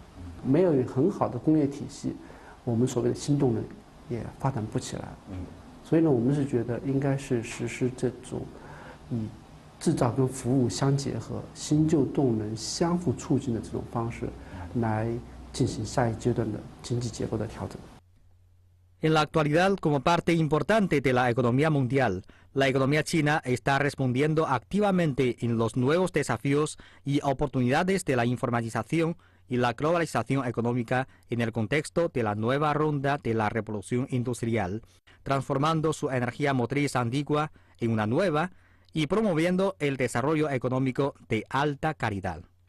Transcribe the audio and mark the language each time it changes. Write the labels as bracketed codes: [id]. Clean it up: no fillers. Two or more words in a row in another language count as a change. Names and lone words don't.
[zh] 没有很好的工业体系，我们所谓的新动能也发展不起来。所以呢，我们是觉得应该是实施这种以制造跟服务相结合、新旧动能相互促进的这种方式，来进行下一阶段的经济结构的调整。 [es] En la actualidad, como parte importante de la economía mundial, la economía china está respondiendo activamente en los nuevos desafíos y oportunidades de la informatización y la globalización económica en el contexto de la nueva ronda de la revolución industrial, transformando su energía motriz antigua en una nueva y promoviendo el desarrollo económico de alta calidad.